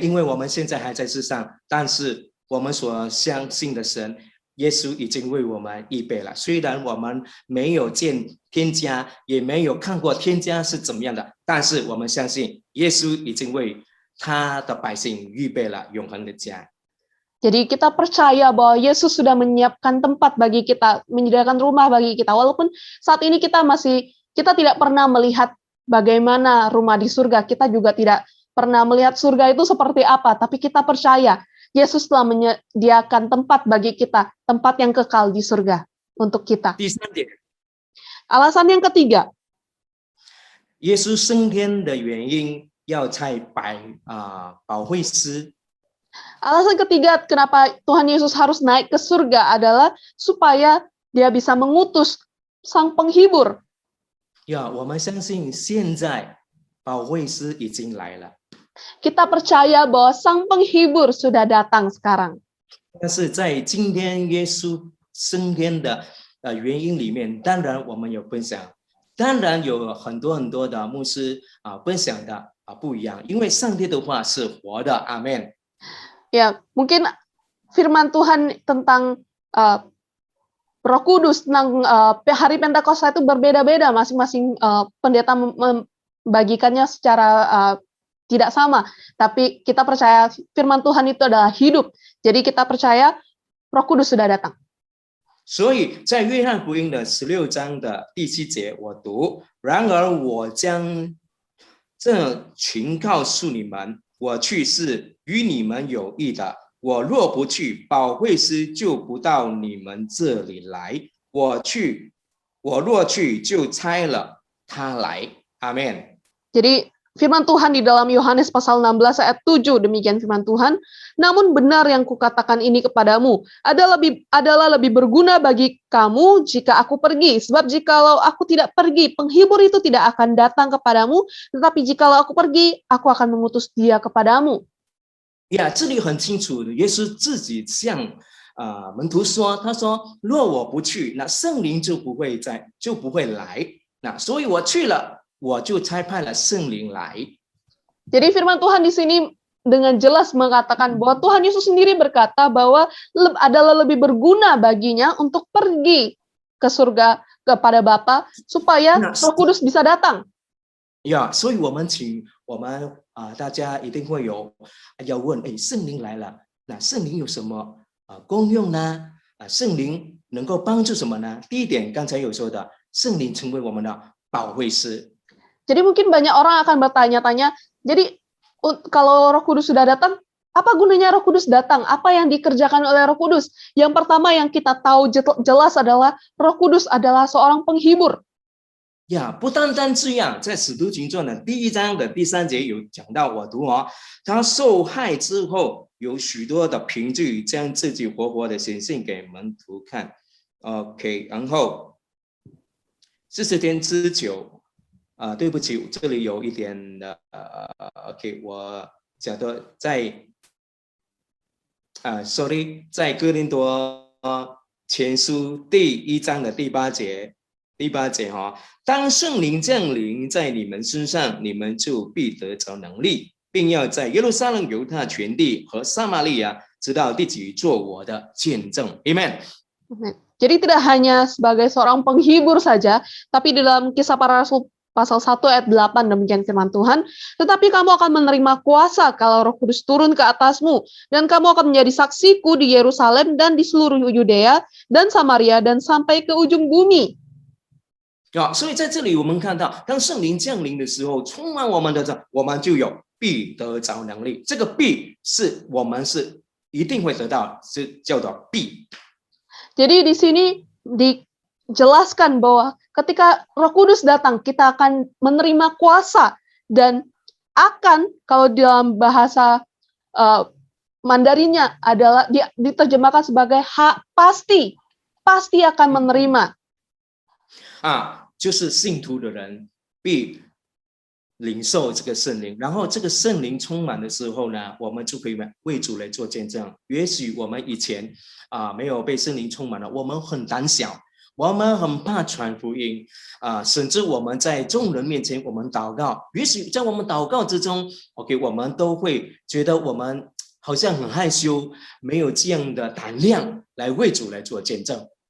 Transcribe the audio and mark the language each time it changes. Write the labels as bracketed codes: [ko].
[zh] 因为我们现在还在世上，但是我们所相信的神，耶稣已经为我们预备了。虽然我们没有见天家，也没有看过天家是怎么样的，但是我们相信耶稣已经为他的百姓预备了永恒的家。 [id] Jadi kita percaya bahwa Yesus sudah menyiapkan tempat bagi kita, menyediakan rumah bagi kita. Walaupun saat ini kita tidak pernah melihat bagaimana rumah di surga, kita juga tidak pernah melihat surga itu seperti apa, tapi kita percaya Yesus telah menyediakan tempat bagi kita, tempat yang kekal di surga untuk kita. [zh] 第三点， [id] Alasan yang ketiga, [zh] 耶稣升天的原因要在保惠师。 [id] alasan ketiga kenapa Tuhan Yesus harus naik ke surga adalah supaya dia bisa mengutus sang penghibur. [zh] 我们相信现在保惠师已经来了。 [id] Kita percaya bahwa Sang Penghibur sudah datang sekarang. [zh] 但是在今天耶稣升天的原因里面，当然我们有分享，当然有很多的牧师分享的不一样，因为上帝的话是活的，阿们。 [id] Ya, mungkin firman Tuhan tentang Roh Kudus tentang hari Pentakosta itu berbeda-beda, masing-masing pendeta membagikannya secara tidak sama, tapi kita percaya firman Tuhan itu adalah hidup. Jadi kita percaya Roh Kudus sudah datang. [zh] 所以在约翰福音的16章的第7节，我读：然而我将这群告诉你们，我去是与你们有益的。我若不去，保惠师就不到你们这里来。我若去，就差了他来。阿们。 [id] Jadi firman Tuhan di dalam Yohanes pasal 16 ayat 7, demikian firman Tuhan. Namun benar yang kukatakan ini kepadamu adalah lebih berguna bagi kamu jika aku pergi. Sebab jikalau aku tidak pergi, penghibur itu tidak akan datang kepadamu. Tetapi jikalau aku pergi, aku akan mengutus dia kepadamu. [zh] 呀，这里很清楚的，耶稣自己向门徒说，他说：若我不去，那圣灵就不会来。那所以我去了，我就差派了圣灵来。 [id] Jadi firman Tuhan di sini dengan jelas mengatakan bahwa Tuhan Yesus sendiri berkata bahwa adalah lebih berguna baginya untuk pergi ke surga kepada Bapa supaya Roh Kudus bisa datang. [zh] 呀，所以我们大家一定会要问，圣灵来了，那圣灵有什么功用呢？圣灵能够帮助什么呢？第一点，刚才有说的，圣灵成为我们的保惠师。 [id] Jadi mungkin banyak orang akan bertanya-tanya, jadi kalau Roh Kudus sudah datang, apa gunanya Roh Kudus datang? Apa yang dikerjakan oleh Roh Kudus? Yang pertama yang kita tahu jelas adalah Roh Kudus adalah seorang penghibur. [zh] 呀，不单单这样，在《使徒行传》的第1章的第3节有讲到，我读他受害之后，有许多的凭据，将自己活活的显现给门徒看。 OK， 然后40天之久，对不起，这里有一点的OK， 我讲的在sorry， 在哥林多前书第1章的第8节。第8节当圣灵降临在你们身上，你们就必得着能力，并要在耶路撒冷、犹太全地和撒玛利亚直到地极做我的见证。 [en] Amen. [id] Jadi tidak hanya sebagai seorang penghibur saja, tapi di dalam Kisah Para Rasul pasal 1 ayat 8 demikian firman Tuhan, tetapi kamu akan menerima kuasa kalau Roh Kudus turun ke atasmu, dan kamu akan menjadi saksiku di Yerusalem dan di seluruh Yudea dan Samaria dan sampai ke ujung bumi. [zh] 所以在这里我们看到，当圣灵降临的时候，充满我们的，我们就有必得着能力。这个必是我们是一定会得到，是叫做必。 [id] Jadi di sini dijelaskan bahwa ketika Roh Kudus datang, kita akan menerima kuasa dan akan, kalau dalam bahasa Mandarinnya adalah diterjemahkan sebagai hak pasti akan menerima. [zh] 就是信徒的人必领受这个圣灵，然后这个圣灵充满的时候呢，我们就可以为主来做见证。也许我们以前没有被圣灵充满了，我们很胆小，我们很怕传福音甚至我们在众人面前我们祷告，也许在我们祷告之中 ，OK， 我们都会觉得我们好像很害羞，没有这样的胆量来为主来做见证。